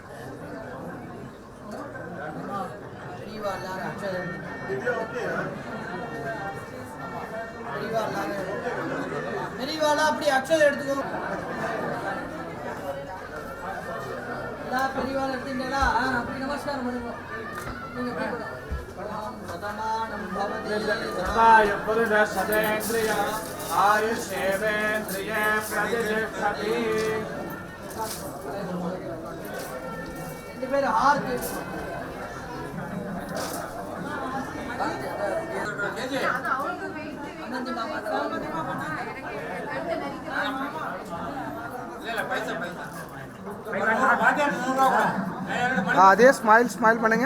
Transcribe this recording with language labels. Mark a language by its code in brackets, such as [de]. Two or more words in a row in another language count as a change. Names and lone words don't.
[ta] பெரியவாளா அப்படி அக்ஷதை எடுத்துக்கோ. பெரியவாள் எடுத்தீங்களா? அப்படி நமஸ்காரம் பண்ணுங்க. நீங்க [sa] सदेन्द्रिय आयुष्येवेन्द्रिय प्रतिष्ठति [ta] 2 பேரும் ஆர்க்கு அதே ஸ்மைல் பண்ணுங்க.